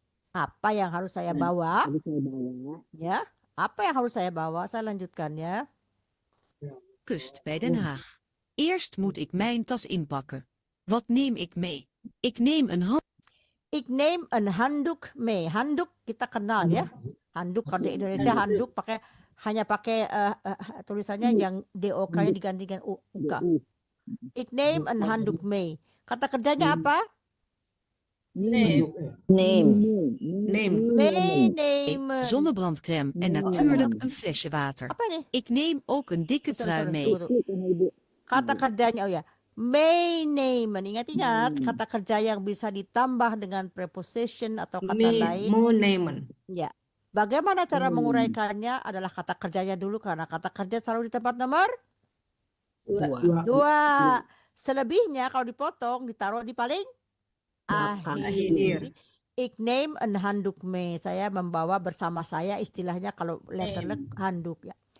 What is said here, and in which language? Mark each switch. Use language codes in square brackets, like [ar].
[id] Apa yang harus saya bawa? Ya, apa yang harus saya bawa? Saya lanjutkan ya. [nl] Kust bij Den Haag. Eerst moet ik mijn tas inpakken. Wat neem ik mee? Ik neem een Ik neem een handdoek mee. [id] Handuk kita kenal ya. Handuk kalau di Indonesia handuk hanya pakai tulisannya yang DOK-nya digantikan UK. [nl] Ik neem een handdoek mee. [id] Kata kerjanya apa? [nl] Name. Meenemen. zonnebrandcrème en natuurlijk een flesje water. [id] Apa nih? [nl] Ik neem ook een dikke trui mee. [id] Kata kerjanya, oh ya, meenemen. Ingat-ingat, kata kerja yang bisa ditambah dengan preposition atau kata lain. [nl] Nemen. [id] Ya. Bagaimana cara menguraikannya adalah kata kerjanya dulu, karena kata kerja selalu di tempat nomor 2. Selebihnya kalau dipotong ditaruh di paling akhir. [nl] Jadi, ik neem een handdoek mee. [id] Saya membawa bersama saya, istilahnya kalau letterlijk handuk ya.